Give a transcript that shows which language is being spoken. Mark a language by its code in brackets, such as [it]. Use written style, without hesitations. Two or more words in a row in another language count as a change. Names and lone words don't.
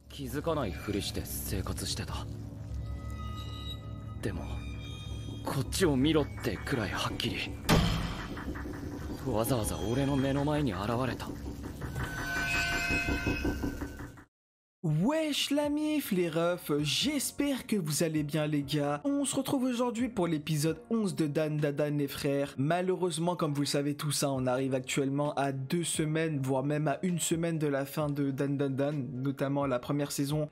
[ja] 気づかないふりして生活してた。でもこっちを見ろってくらいはっきりわざわざ俺の目の前に現れた。 [fr] Wesh la mif les refs, j'espère que vous allez bien les gars. On se retrouve aujourd'hui pour l'épisode 11 de Dan Dan les frères. Malheureusement, comme vous le savez tous, on arrive actuellement à 2 semaines, voire même à 1 semaine de la fin de Dan, notamment la première saison.